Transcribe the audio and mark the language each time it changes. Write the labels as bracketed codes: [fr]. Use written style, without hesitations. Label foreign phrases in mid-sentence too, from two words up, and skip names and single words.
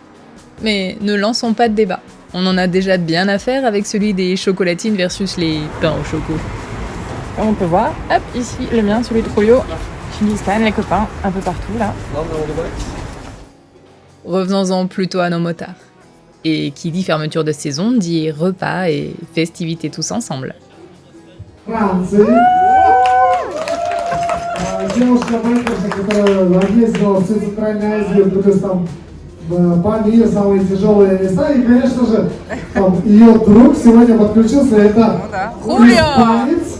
[fr] Mais ne lançons pas de débat. On en a déjà bien à faire avec celui des chocolatines versus les pains au choco. Comme on peut voir, hop, ici le mien, celui de Julio. Chingis Khan, les copains, un peu partout là. Revenons-en plutôt à nos motards. Et qui dit fermeture de saison dit repas et festivités tous ensemble. [ru] Франции. Девушка Майкерша, которая ездила всю Центральную Азию, то есть там Памир, самые тяжелые места. И, конечно же, там ее друг сегодня подключился. Это испанец.